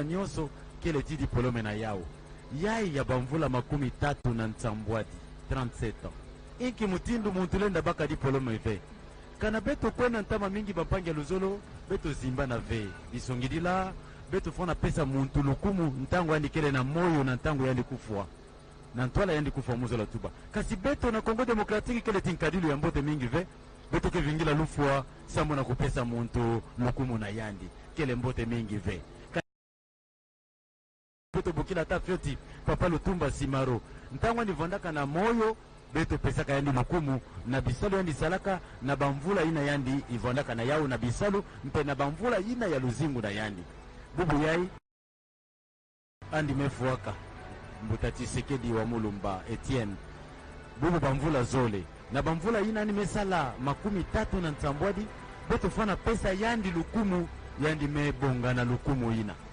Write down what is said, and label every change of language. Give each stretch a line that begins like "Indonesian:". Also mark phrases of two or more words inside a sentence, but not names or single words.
Kituba (Democratic Republic of Congo): nyonso kele ti diplome na yao yai ya bamvula 37 na nsambwadi 37 ans inki mutindu muntu lenda baka diplome ve kana beto kwena ntama mingi bapangia luzolo beto zimba na ve disongidila beto fona pesa muntu lukumu ntango yandi kele na moyo na ntango yandi kufwa na ntwala yandi kufwa muzola tuba kasi beto na Congo démocratique kele tinkadilu ya mbote mingi ve beto ke vingila lufwa sambo na kupesa muntu lukumu na yandi kele mbote mingi ve beto bukila ta fioti papa lutumba simaro ntango ni vondaka na moyo beto pesaka yandi lukumu na bisalu yandi salaka na bamvula ina yandi ivondaka na yao na bisalu mpe na bamvula ina ya luzingu na yandi bubu yai andi mefuaka mbuta Tshisekedi wa mulumba Etienne bubu bamvula zole na bamvula ina ni mesala 37 na beto fana pesa yandi lukumu yandi mebonga na lukumu ina